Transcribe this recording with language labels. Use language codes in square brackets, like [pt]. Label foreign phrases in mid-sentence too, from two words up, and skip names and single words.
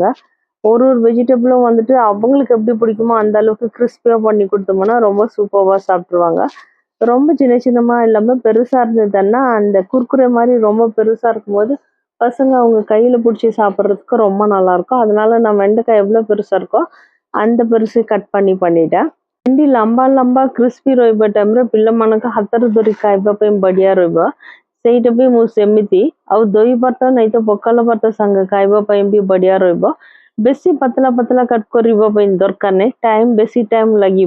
[ta] ஒரு வெஜிடபிளும் வந்துட்டு அவங்களுக்கு எப்படி பிடிக்குமோ அந்த அளவுக்கு கிறிஸ்பியாக பண்ணி கொடுத்தோம்னா ரொம்ப சூப்பராக சாப்பிட்ருவாங்க. ரொம்ப சின்ன சின்னமா இல்லாம பெருசா இருந்ததுன்னா அந்த குர்குரே மாதிரி ரொம்ப பெருசா இருக்கும்போது பசங்க அவங்க கையில பிடிச்சி சாப்பிட்றதுக்கு ரொம்ப நல்லா இருக்கும். அதனால நான் வெண்டைக்காய் எவ்வளோ பெருசா இருக்கோ அந்த பெருசு கட் பண்ணிட்டேன்। [or] ଭେଣ୍ଡି ଲମ୍ବା ଲମ୍ବା କ୍ରିସ୍ପି ରହିବା ଟାଇମରେ ପିଲାମାନଙ୍କ ହାତରେ ଧରି ଖାଇବା ପାଇଁ ବଢିଆ ରହିବ। ସେଇଟା ବି ମୁଁ ସେମିତି। ଆଉ ଦହି ଭାତ ନାହିଁ ତ ପଖାଳ ଭାତ ସାଙ୍ଗେ ଖାଇବା ପାଇଁ ବି ବଢିଆ ରହିବ। ବେଶୀ ପତଳା ପତଳା କଟ୍ କରିବା ପାଇଁ ଦରକାର ନାହିଁ। ବେଶୀ ଟାଇମ୍ ଲାଗିବ।